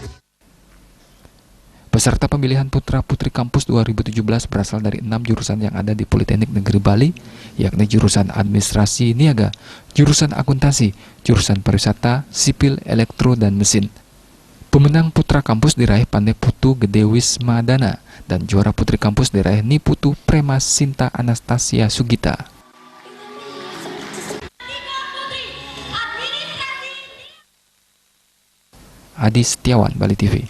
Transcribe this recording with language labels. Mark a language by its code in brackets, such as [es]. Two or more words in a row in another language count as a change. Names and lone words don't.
[id] Peserta pemilihan putra-putri kampus 2017 berasal dari 6 jurusan yang ada di Politeknik Negeri Bali, yakni jurusan Administrasi Niaga, jurusan Akuntansi, jurusan Pariwisata, Sipil, Elektro, dan Mesin. Pemenang putra kampus diraih Pandai Putu Gede Wismadana, dan juara putri kampus diraih Niputu Prema Sinta Anastasia Sugita. Adi Setiawan, Bali TV.